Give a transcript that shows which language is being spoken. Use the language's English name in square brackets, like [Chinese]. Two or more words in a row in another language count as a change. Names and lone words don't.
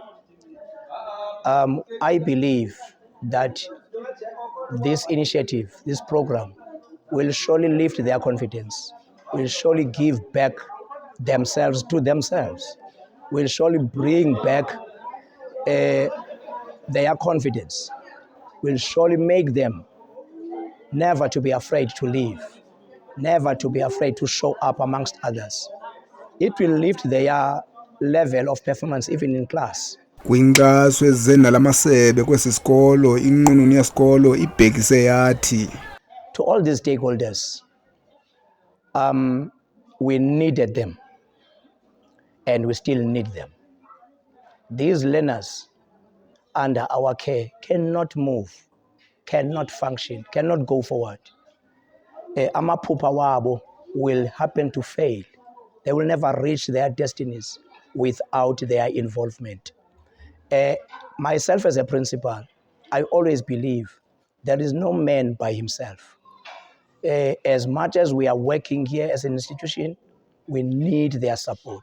[English] I believe that this initiative, this program, will surely lift their confidence, will surely give back themselves to themselves, will surely bring back their confidence, will surely make them never to be afraid to live, never to be afraid to show up amongst others. It will lift their level of performance even in class. [Xhosa] Kwinkcaso ezizeni nalamasebe kwesi sikolo inqununu yesikolo ibhekise yathi [English] To all these stakeholders, we needed them and we still need them. These learners under our care cannot move, cannot function, cannot go forward. [Xhosa] Amaphupha wabo [English] will happen to fail. They will never reach their destinies without their involvement. Myself as a principal, I always believe there is no man by himself. As much as we are working here as an institution, we need their support.